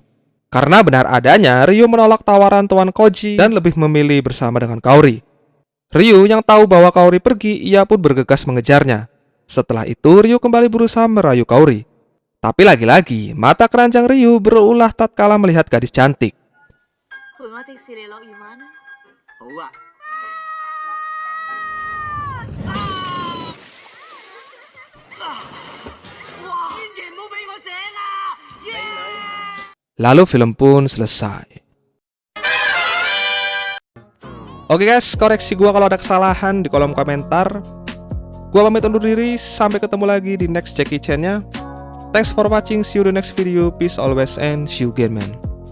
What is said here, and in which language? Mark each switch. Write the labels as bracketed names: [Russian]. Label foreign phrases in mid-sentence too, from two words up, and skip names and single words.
[Indonesian] Karena benar adanya, Ryu menolak tawaran Tuan Koji dan lebih memilih bersama dengan Kaori. Ryu yang tahu bahwa Kaori pergi, ia pun bergegas mengejarnya. Setelah itu, Ryu kembali berusaha merayu Kaori. Tapi lagi-lagi, mata keranjang Ryu berulah tatkala melihat gadis cantik. [Cantonese] 陪我迪士尼樂園玩啊！好啊！ [Indonesian] Lalu film pun selesai. Oke guys, koreksi gua kalau ada kesalahan di kolom komentar. Gua pamit undur diri, sampai ketemu lagi di next Jackie Chan-nya. [English] Thanks for watching, see you in the next video. Peace always and see you again man.